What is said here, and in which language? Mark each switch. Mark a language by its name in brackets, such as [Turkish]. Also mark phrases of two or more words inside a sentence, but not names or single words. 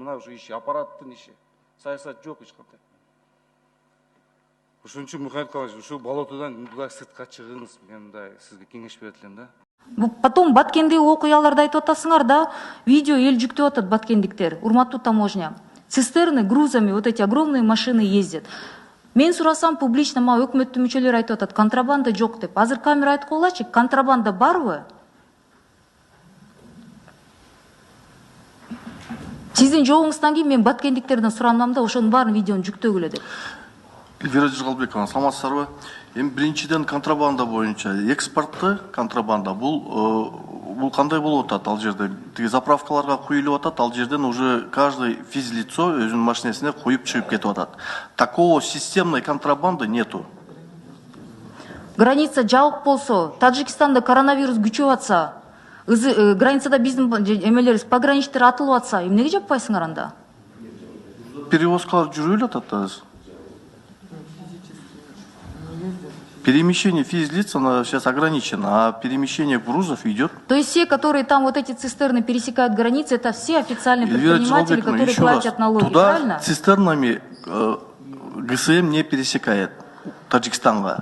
[Kyrgyz] Мына ушу иши, аппараттын иши. Саясат жок эч кандай. Ошон үчүн Мухаммед Калдашевич, ушу болотодон мындай сыртка чыгыңыз, мен мындай сизге кеңеш берет элем да. Потом Баткендеги окуяларды айтып атасыңар да, видео эл жүктөп атат баткендиктер. Урматтуу таможня. [Russian] Цистерны грузами вот эти огромные машины ездят. [Kyrgyz] Мен сурасам публично, ма өкмөттүн мүчөлөрү айтып атат, контрабанда жок деп. Азыр камера айтып койгулачы, контрабанда барбы? Сиздин жообуңуздан кийин мен баткендиктерден суранам да, ошонун баарын видеону жүктөгүлө деп. Эльвира Жигалбековна, саламатсыздарбы? Эми биринчиден контрабанда боюнча экспортты контрабанда бул кандай болуп атат ал жерде? Тиги заправкаларга куюлуп атат, ал жерден [Russian] уже каждый физлицо [Kyrgyz] өзүнүн машинесине куюп чыгып кетип атат. [Russian] Такого системной контрабанды нету. [Kyrgyz] Граница жабык болсо, Таджикстанда коронавирус күчөп атса, границада биздин эмелерибиз, пограничтер атылып атса, эмнеге жаппайсыңар анда? перевозкалар жүріп жатат да. [Russian] Перемещение физлиц, оно сейчас ограничено, а перемещение грузов идет. То есть все, которые там вот эти цистерны пересекают границы, это все официальные Эльвира предприниматели, Джалбековна, которые еще раз, платят налоги, туда правильно? цистернами ГСМ не пересекает Таджикстанга.